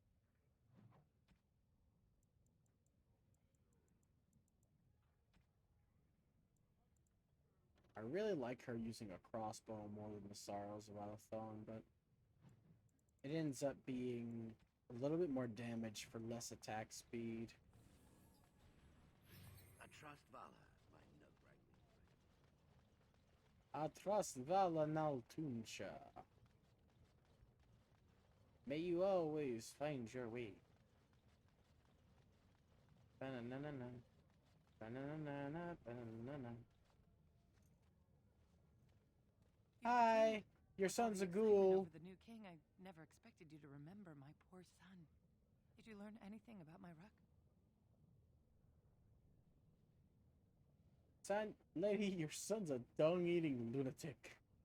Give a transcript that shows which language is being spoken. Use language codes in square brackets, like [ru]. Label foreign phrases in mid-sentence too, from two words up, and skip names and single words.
[en] I really like her using a crossbow more than the Sorrows of Alathon, but it ends up being a little bit more damage for less attack speed. I trust Vala, my nug-wrangling friend. I trust Vala Naltunsha. May you always find your way. Ba-na-na-na-na. Ba-na-na-na-na. Ba-na-na-na-na. Hi! Your son's a ghoul. Over the new king, I never expected you to remember my poor son. Did you learn anything about my ruck? Son, lady, your son's a dung-eating lunatic.